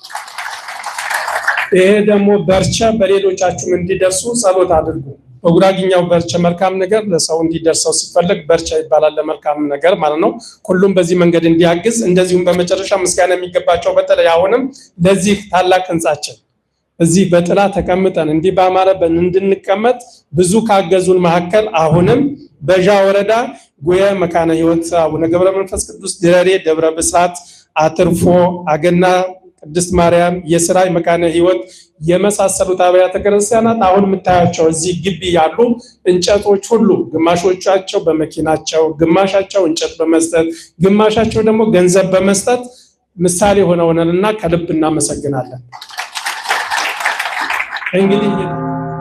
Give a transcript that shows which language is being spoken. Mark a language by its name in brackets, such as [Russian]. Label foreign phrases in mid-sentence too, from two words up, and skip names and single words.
[Amharic] ይሄ ደግሞ በርቸ በሌሎቻችሁም እንዲደርሱ ጸሎት አድርጉ። በጉራግኛው በርቸ መልካም ነገር ለሰው እንዲደርሰው ሲፈልግ በርቸ ይባላል ለመልካም ነገር ማለት ነው። ሁሉም በዚህ መንገድ እንዲያግዝ እንደዚሁም በመጨረሻ ምስጋና የሚገባቸው በተለይ አሁንም ለዚህ ታላቅ ህንፃችን እዚህ በጥላ ተቀምጠን እንዲህ በአማረብን እንድንቀመጥ ብዙ ካገዙን መካከል አሁንም በዣ ወረዳ ጉየ መካነ ህይወት አቡነ ገብረ መንፈስ ቅዱስ ድረሬ ደብረ ብስራት አትርፎ አገና ቅድስት ማርያም የስራይ መካነ ህይወት የመሳሰሉት አብያተ ክርስቲያናት አሁን የምታያቸው እዚህ ግቢ ያሉ እንጨቶች ሁሉ ግማሾቻቸው በመኪናቸው ግማሻቸው እንጨት በመስጠት ግማሻቸው ደግሞ ገንዘብ በመስጠት ምሳሌ ሆነውናልና ከልብ እናመሰግናለን። እንግዲህ